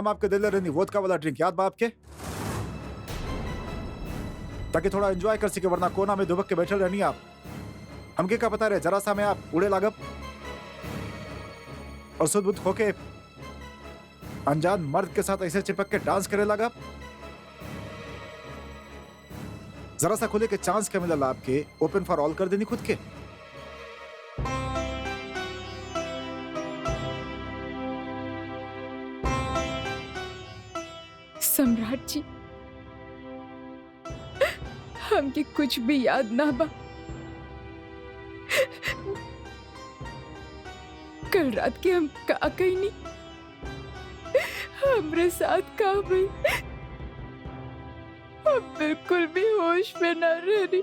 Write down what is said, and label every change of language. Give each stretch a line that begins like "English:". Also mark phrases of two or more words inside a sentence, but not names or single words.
Bhojpuri: हम आपके दिल रहनी वोदका वाला ड्रिंक याद बा आपके, ताकि थोड़ा एंजॉय कर सके, वरना कोना में दुबक के बैठे रहनी आप। हमके क्या पता रहे जरा सा में आप उड़े लागब और सुध बुध होके अनजान मर्द के साथ ऐसे चिपक के डांस करे लगा। जरा सा खुले के चांस क्या मिला आपके,
English: open for all
Bhojpuri: कर देनी खुद के। सम्राट जी, हमके कुछ भी याद ना बा। कल रात के हम का कहीं नहीं, हमरे साथ का भई, हम बिल्कुल भी होश में ना रह रही।